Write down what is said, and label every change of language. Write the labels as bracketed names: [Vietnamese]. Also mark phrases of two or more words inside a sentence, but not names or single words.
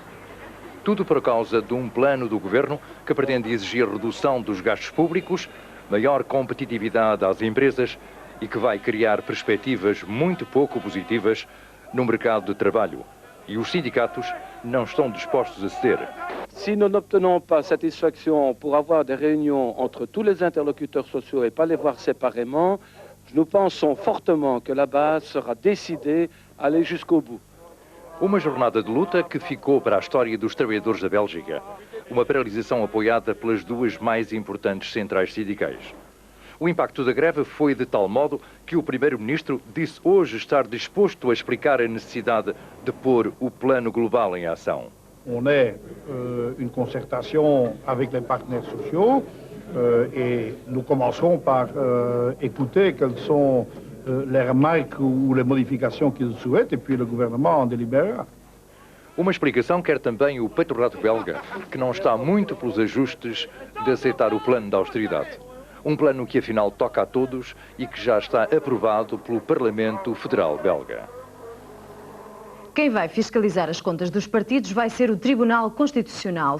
[Portuguese] Tudo por causa de um plano do governo que pretende exigir redução dos gastos públicos, maior competitividade às empresas e que vai criar perspectivas muito pouco positivas no mercado de trabalho. E os sindicatos não estão dispostos a ceder. [French] Si nous n'obtenons pas satisfaction pour avoir des réunions entre tous les interlocuteurs sociaux et pas les voir séparément, nous pensons fortement que la base sera décidée à aller jusqu'au bout. [Portuguese] Uma jornada de luta que ficou para a história dos trabalhadores da Bélgica. Uma paralisação apoiada pelas duas mais importantes centrais sindicais. O impacto da greve foi de tal modo que o primeiro-ministro disse hoje estar disposto a explicar a necessidade de pôr o plano global em ação. [French] On est une concertation avec les partenaires sociaux et nous commencerons par écouter quelles sont les remarques ou les modifications qu'ils souhaitent et puis le gouvernement en délibérera. [Portuguese] Uma explicação quer também o patronato belga, que não está muito pelos ajustes de aceitar o plano de austeridade. Um plano que afinal toca a todos e que já está aprovado pelo Parlamento Federal belga. Quem vai fiscalizar as contas dos partidos vai ser o Tribunal Constitucional.